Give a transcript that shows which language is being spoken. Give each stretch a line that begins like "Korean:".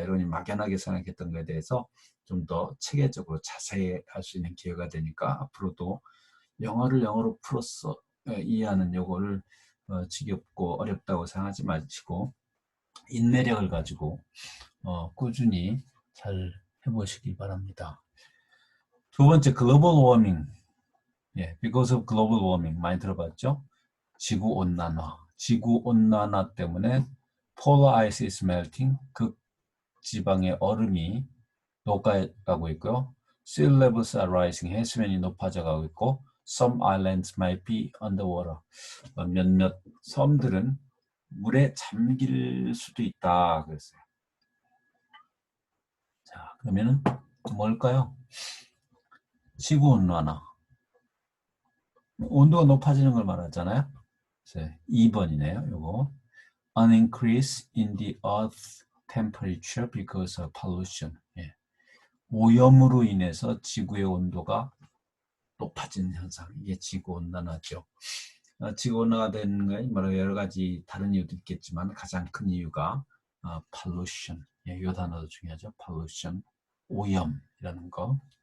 Korean: 여러분이 막연하게 생각했던 것에 대해서 좀 더 체계적으로 자세히 할 수 있는 기회가 되니까 앞으로도 영어를 영어로 풀어서 이해하는 요거를 지겹고 어렵다고 생각하지 마시고 인내력을 가지고 꾸준히 잘 해보시기 바랍니다. 두 번째, 글로벌 워밍.
English: because of global warming
Korean: 많이 들어봤죠? 지구 온난화. 지구 온난화 때문에
English: polar ice is melting.
Korean: 극지방의 얼음이 녹아가고 있고요.
English: Sea levels are rising.
Korean: 해수면이 높아져가고 있고
English: some islands might be underwater.
Korean: 몇몇 섬들은 물에 잠길 수도 있다 그랬어요. 자, 그러면은 뭘까요? 지구 온난화. 온도가 높아지는 걸 말하잖아요. 2번이네요. 요거.
English: An increase in the earth temperature because of pollution.
Korean: 오염으로 인해서 지구의 온도가 높아지는 현상. 이게 지구 온난화죠. 지구 온난화가 되는 건 여러 가지 다른 이유도 있겠지만 가장 큰 이유가 pollution. 이 단어도 중요하죠. pollution. 오염이라는 거.